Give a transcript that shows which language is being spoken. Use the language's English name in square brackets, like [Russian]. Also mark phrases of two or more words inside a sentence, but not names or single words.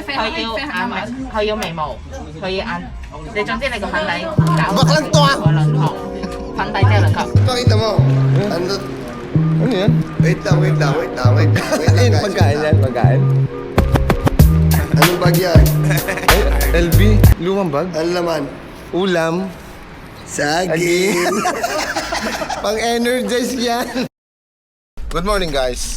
[Cantonese] 佢要眉毛，佢要眼，你總之你個粉底搞 [Filipino] Baklang to ah! [Cantonese] 個輪廓，粉底即係輪廓。 [Filipino] Pakita mo. Ano? Ano yan? Wait lang. Wait lang, guys. Pagkain yan, pagkain. Anong bag yan? Ay, LB, lumang bag. Ano laman? Ulam. Saging. Pang-energize yan. [English] Good morning guys.